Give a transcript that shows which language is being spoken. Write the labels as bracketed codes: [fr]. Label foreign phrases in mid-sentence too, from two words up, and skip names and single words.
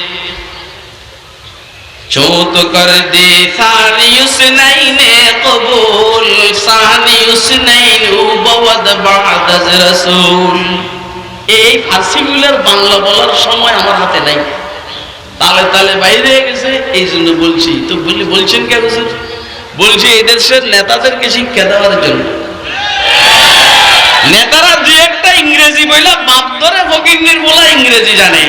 [fa] چوت کر دی ثانی حسنین قبول ثانی حسنین او بود بعد از رسول। [bn] এই ফার্সিগুলোর বাংলা বলার সময় আমার হাতে নাই, তালে তালে বাইরে গেছে, এই জন্য বলছি। তো বলছেন কে হুজুর? বলছি এই দেশের নেতাদেরকে শিক্ষা দেওয়ার জন্য। নেতারা দুই একটা ইংরেজি বইলা বাপ ধরে ফকিন্নির বলা ইংরেজি জানে।